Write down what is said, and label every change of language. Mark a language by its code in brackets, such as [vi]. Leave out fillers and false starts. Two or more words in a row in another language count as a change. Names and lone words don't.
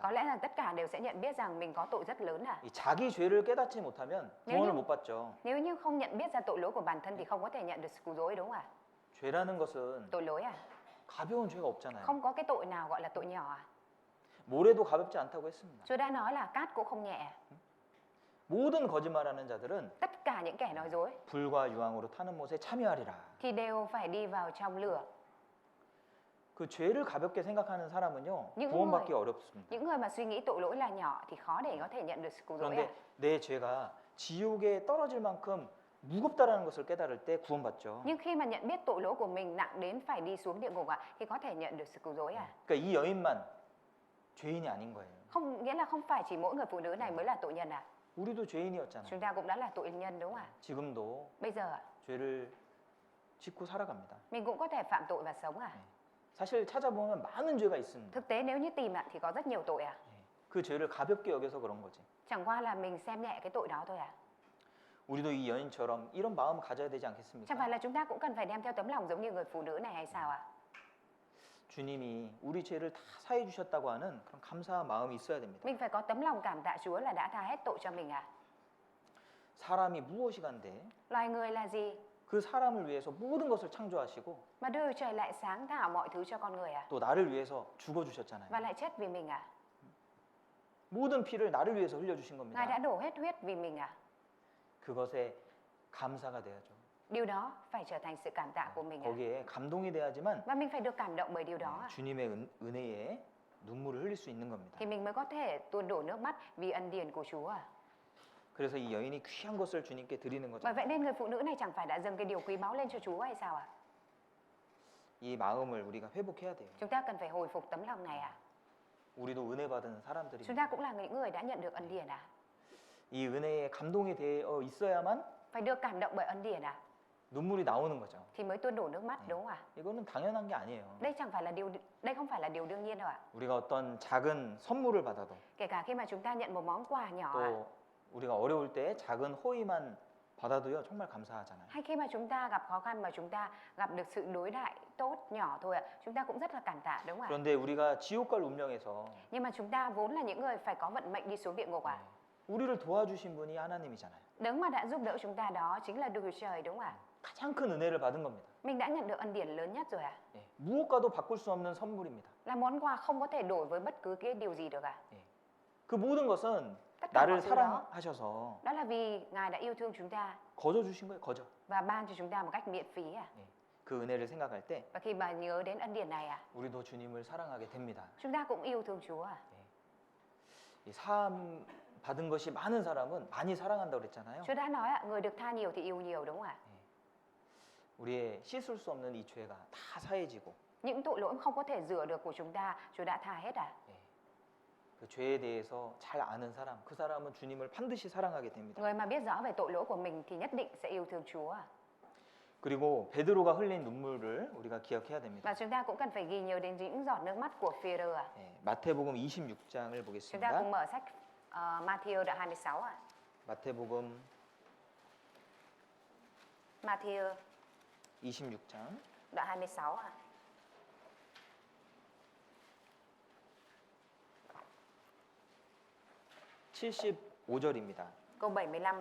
[vi] có lẽ là tất cả đều sẽ nhận biết rằng mình có tội rất lớn ạ. [ko] 이 자기 죄를 깨닫지 못하면 [vi] nếu [ko] 구원을 [vi] như, [ko] 못 받죠. [vi] nếu như không nhận biết ra tội lỗi của bản thân thì không có thể nhận được sự cứu rỗi, đúng không ạ? [ko] 죄라는 것은 [vi] Tội lỗi à? [ko] 가벼운 죄가 없잖아요. [vi] Không có cái tội nào gọi là tội nhỏ à? [ko] 모래도 가볍지 않다고 했습니다. [vi] Chúa đã nói là cát cũng không nhẹ. [ko] 모든 거짓말하는 자들은 [vi] Tất cả những kẻ nói dối [ko] 불과 유황으로 타는 못에 참여하리라. [vi] thì đều phải đi vào trong lửa. [ko] 그 죄를 가볍게 생각하는 사람은요 [vi] những [ko] 구원받기 [vi] người, [ko] 어렵습니다. [vi] những người mà suy nghĩ tội lỗi là nhỏ thì khó để có thể nhận được sự cứu rỗi. [ko] 그런데 [vi] À? [ko] 내 죄가 지옥에 떨어질 만큼 무겁다라는 것을 깨달을 때 구원받죠. [vi] Nhưng khi mà nhận biết tội lỗi của mình nặng đến phải đi xuống địa ngục thì có thể nhận được sự cứu rỗi à? [ko] 그러니까 이 여인만 죄인이 아닌 거예요. [vi] Không, nghĩa là không phải chỉ mỗi người phụ nữ này mới là tội nhân à? [ko] 우리도 죄인이었잖아요. [vi] Chúng ta cũng đã là tội nhân, đúng không ạ? [ko] 지금도 [vi] Bây giờ [ko] 죄를 짓고 살아갑니다. [vi] mình cũng có thể phạm tội và sống à? [ko] 사실 찾아보면 많은 죄가 있습니다. [vi] Thực tế nếu như tìm thì có rất nhiều tội à? [ko] 그 죄를 가볍게 여겨서 그런 거지. [vi] Chẳng qua là mình xem nhẹ cái tội đó thôi à? [ko] 우리도 이 여인처럼 이런 마음을 가져야 되지 [vi] Chẳng [ko] 않겠습니까? [vi] phải là chúng ta cũng cần phải đem theo tấm lòng giống như người phụ nữ này hay sao ạ? [ko] 주님이 우리 죄를 다 사해 주셨다고 하는 그런 감사한 마음이 있어야 됩니다. [vi] Mình phải có tấm lòng cảm tạ Chúa là đã tha hết tội cho mình à? [ko] 사람이 무엇이 간데 [vi] Loài người là gì [ko] 그 사람을 위해서 모든 것을 창조하시고 [vi] mà Đức Chúa Trời lại sáng tạo mọi thứ cho con người à? [ko] 또 나를 위해서 죽어 주셨잖아요. [vi] Và lại chết vì mình à? [ko] 모든 피를 나를 위해서 흘려 주신 [vi] Ngài đã [ko] 겁니다. [vi] đổ hết huyết vì mình à? [ko] 그것에 감사가 돼야죠. [vi] Điều đó phải trở thành sự cảm tạ của mình à? [ko] 거기에 감동이 돼야지만 [vi] Và mình phải được cảm động bởi điều đó à? [ko] 주님의 은혜에 눈물을 흘릴 수 있는 겁니다. [vi] Thì mình mới có thể tuôn đổ nước mắt vì ân điển của Chúa à? [ko] 그래서 이 여인이 귀한 것을 주님께 드리는 [vi] Bởi [ko] 거죠. [vi] vậy nên người phụ nữ này chẳng phải đã dâng cái điều quý báu lên cho Chúa hay sao à? [ko] 이 마음을 우리가 회복해야 돼요. [vi] Chúng ta cần phải hồi phục tấm lòng này à? [ko] 우리도 은혜 받은 [vi] Chúng [ko] 사람들입니다. [vi] ta cũng là những người đã nhận được ân điển à? [ko] 이 은혜에 감동이 되어 있어야만 [vi] Phải được cảm động bởi ân điển à? [ko] 눈물이 나오는 거죠. [vi] Thì mới tuôn đổ nước mắt, đúng không ạ? [ko] 이거는 당연한 게 아니에요. [vi] Đây không phải là điều đương nhiên đâu ạ? [ko] 우리가 어떤 작은 선물을 받아도 [vi] Kể cả khi mà chúng ta nhận một món quà nhỏ [ko] 또 우리가 어려울 때 작은 호의만 받아도요 정말 감사하잖아요. [vi] hay khi mà chúng ta gặp khó khăn mà chúng ta gặp được sự đối đãi tốt nhỏ thôi ạ, chúng ta cũng rất là cảm tạ, đúng không ạ? [ko] 그런데 우리가 지옥 갈 운명에서 [vi] Nhưng mà chúng ta vốn là những người phải có vận mệnh đi xuống địa ngục ạ. [ko] 우리를 도와주신 분이 하나님이잖아요. [vi] Đấng mà đã giúp đỡ chúng ta đó chính là Đức Chúa Trời, đúng không ạ? [ko] 가장 큰 은혜를 받은 겁니다. [vi] Mình đã nhận được ân điển lớn nhất rồi ạ. [ko] 예, 무엇과도 바꿀 수 없는 선물입니다. [vi] Là món quà không có thể đổi với bất cứ cái điều gì được ạ. [ko] 예. 그 모든 것은 [vi] Tất cả mọi [ko] 나를 [vi] thứ đó, [ko] 사랑하셔서 [vi] đó là vì Ngài đã yêu thương chúng ta [ko] 거저 주신 거예요. 거저. [vi] và ban cho chúng ta một cách miễn phí ạ. [ko] 예. 그 은혜를 생각할 때 [vi] Và khi mà nhớ đến ân điển này ạ, [ko] 우리도 주님을 사랑하게 됩니다. [vi] chúng ta cũng yêu thương Chúa ạ. [ko] 이 사함 받은 것이 많은 사람은 많이 사랑한다고 그랬잖아요. [vi] Chúa đã nói ạ, người được tha nhiều thì yêu nhiều, đúng không ạ? [ko] 우리의 씻을 수 없는 이 죄가 다 사해지고 [vi] Những tội lỗi không có thể rửa được của chúng ta, Chúa đã tha hết ạ. [ko] 예. 그 죄에 대해서 잘 아는 사람, 그 사람은 주님을 반드시 사랑하게 됩니다. [vi] Người mà biết rõ về tội lỗi của mình thì nhất định sẽ yêu thương Chúa ạ. [ko] 그리고 베드로가 흘린 눈물을 우리가 기억해야 됩니다. [vi] Và chúng ta cũng cần phải ghi nhớ đến những giọt nước mắt của Phêrô ạ. [ko] 예, 마태복음 26장을 [vi] Chúng ta [ko] 보겠습니다. [vi] cùng mở sách Matthew đoạn 26 ạ. [ko] 마태복음 [vi] Matthew [ko] 26장 [vi] đoạn 26 ạ. [ko] (75) 절입니다.